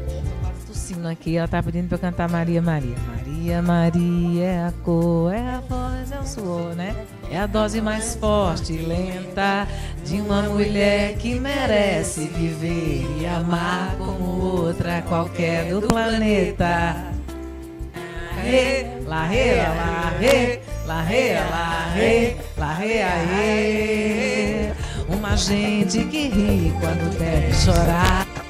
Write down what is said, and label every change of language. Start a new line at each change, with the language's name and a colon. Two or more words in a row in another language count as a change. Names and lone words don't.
Portuguese: O sino aqui, ela está pedindo para eu cantar Maria, Maria. Maria, Maria, é a cor, é a voz, é o suor, né? É a dose mais forte e lenta de uma mulher que merece viver e amar como outra qualquer do planeta. La re, la re, la re, la re, la re, aê. Uma gente que ri quando deve chorar.